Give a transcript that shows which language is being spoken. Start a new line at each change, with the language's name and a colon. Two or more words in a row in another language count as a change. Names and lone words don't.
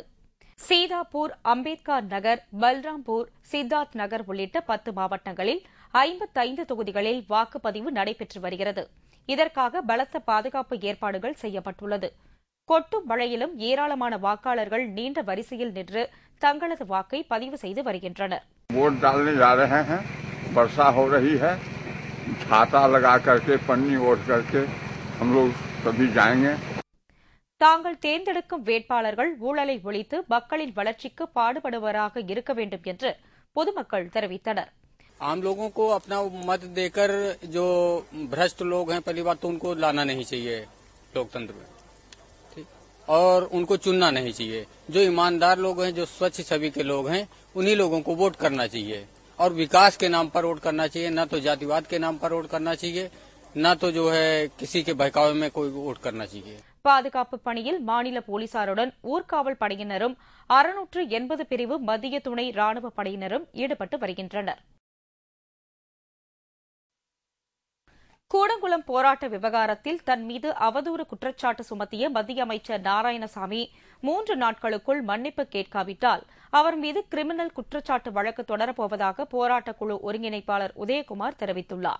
Tamil: சீதாப்பூர், அம்பேத்கர் நகர், பல்ராம்பூர், சித்தார்த் நகர் உள்ளிட்ட 10 மாவட்டங்களில் 55 தொகுதிகளில் வாக்குப்பதிவு நடைபெற்று வருகிறது. இதற்காக பலத்த பாதுகாப்பு ஏற்பாடுகள் செய்யப்பட்டுள்ளது. கொட்டும் மழையிலும் ஏராளமான வாக்காளர்கள் நீண்ட வரிசையில் நின்று தங்களது வாக்கை பதிவு செய்து வருகின்றனர்.
Hindi: छाता लगा करके पन्नी ओढ़ करके हम लोग सभी जाएंगे.
Tamil: தாங்கள் தேர்ந்தெடுக்கும் வேட்பாளர்கள் ஊழலை ஒழித்து மக்களின் வளர்ச்சிக்கு பாடுபடுவராக இருக்க வேண்டும் என்று பொதுமக்கள் தெரிவித்தனர்.
Hindi: आम लोगों को अपना मत देकर जो भ्रष्ट लोग हैं पहली बात तो उनको लाना नहीं चाहिए लोकतंत्र में, ठीक, और उनको चुनना नहीं चाहिए. जो ईमानदार लोग हैं, जो स्वच्छ छवि के लोग हैं, उन्हीं लोगों को वोट करना चाहिए और विकास के नाम पर वोट करना चाहिए, न तो जातिवाद के नाम पर वोट करना चाहिए, न तो जो है किसी के बहकावे में कोई वोट करना चाहिए.
Tamil: பாதுகாப்பு பணியில் மாநில போலீசாருடன் ஊர்காவல் படையினரும் 680 பிரிவு மத்திய துணை ராணுவ படையினரும் ஈடுபட்டு வருகின்றனர். கூடங்குளம் போராட்ட விவகாரத்தில் தன் மீது அவதூறு குற்றச்சாட்டு சுமத்திய மத்திய அமைச்சர் நாராயணசாமி 3 நாட்களுக்குள் மன்னிப்பு கேட்காவிட்டால் அவர் மீது கிரிமினல் குற்றச்சாட்டு வழக்கு தொடரப்போவதாக போராட்டக் குழு ஒருங்கிணைப்பாளர் உதயகுமார் தெரிவித்துள்ளார்.